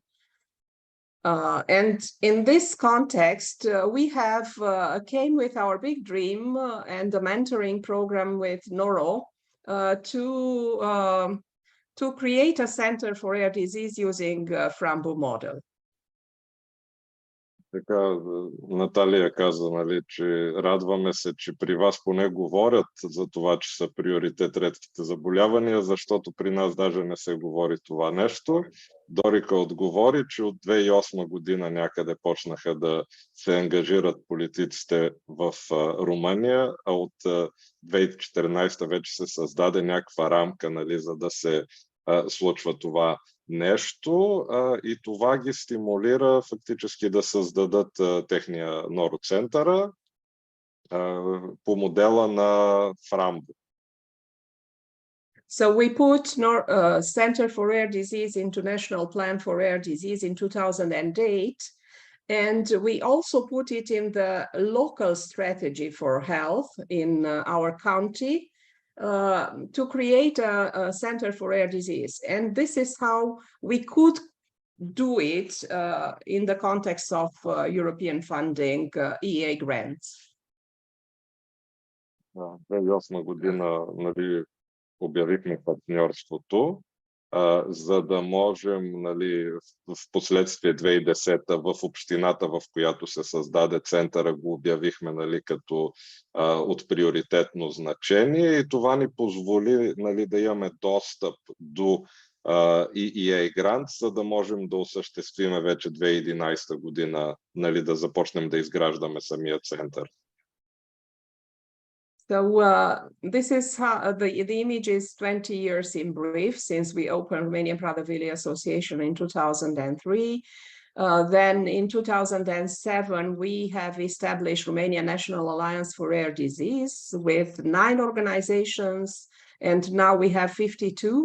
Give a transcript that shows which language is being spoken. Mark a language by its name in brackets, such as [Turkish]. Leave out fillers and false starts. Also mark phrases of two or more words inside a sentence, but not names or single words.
[English] And in this context, we have came with our big dream and the mentoring program with NoRo to create a center for rare disease using Frambo model. [Bulgarian] Така, Наталия каза, нали, че радваме се, че при вас поне говорят за това, че са приоритет редките заболявания, защото при нас даже не се говори това нещо. Дорика отговори, че от 2008 година някъде почнаха да се ангажират политиците в Румъния, а от 2014 вече се създаде някаква рамка, нали, за да се случва това нещо, и това ги стимулира фактически да създадат техния NoRo центъра по модела на Фрамбо. [English] So we put Center for Rare Disease into National Plan for Rare Disease in 2008, and we also put it in the local strategy for health in our county, to create a center for rare disease. And this is how we could do it in the context of European funding, EA grants. [Bulgarian] 2008 година, нали, обявихме партньорството, за да можем, нали, в последствие 2010 в общината, в която се създаде центъра, го обявихме, нали, като от приоритетно значение, и това ни позволи, нали, да имаме достъп до EA грант, за да можем да осъществиме вече 2011 година, нали, да започнем да изграждаме самия център. [English] So this is how the image is 20 years in brief since we opened Romanian Prader-Willi Association in 2003. Then in 2007, we have established Romania National Alliance for Rare Disease with 9 organizations, and now we have 52.